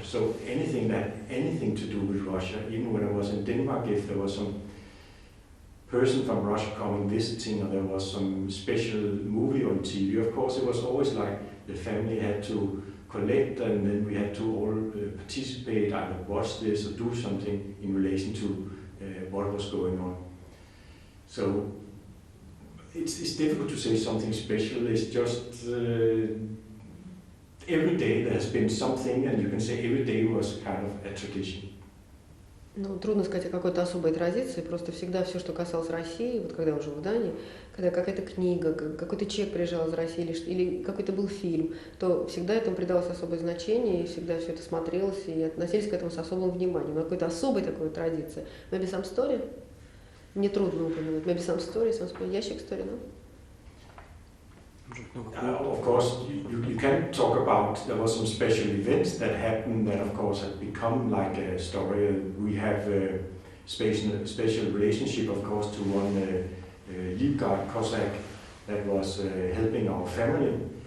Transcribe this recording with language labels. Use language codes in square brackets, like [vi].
[en] So anything that had anything to do with Russia, even when I was in Denmark, if there was some person from Russia coming visiting or there was some special movie on TV, of course it was always like the family had to collect and then we had to all participate, either watch this or do something in relation to what was going on. So it's difficult to say something special. It's just every day there has been something, and you can say every day was kind of a tradition. [ru] Ну, трудно сказать о какой-то особой традиции, просто всегда все, что касалось России, вот когда я жил в Дании, когда какая-то книга, какой-то человек приезжал из России или какой-то был фильм, то всегда этому придалось особое значение, и всегда все это смотрелось, и относились к этому с особым вниманием. Но какой-то особой такой традиции. [en] Maybe some story? [ru] Мне трудно упомянуть. [en] Maybe some story, some [ru] ящик [en] story, no? Of course, you can talk about there was some special events that happened that, of course, have become like a story. We have a special relationship, of course, to one Livgard Cossack that was helping our family,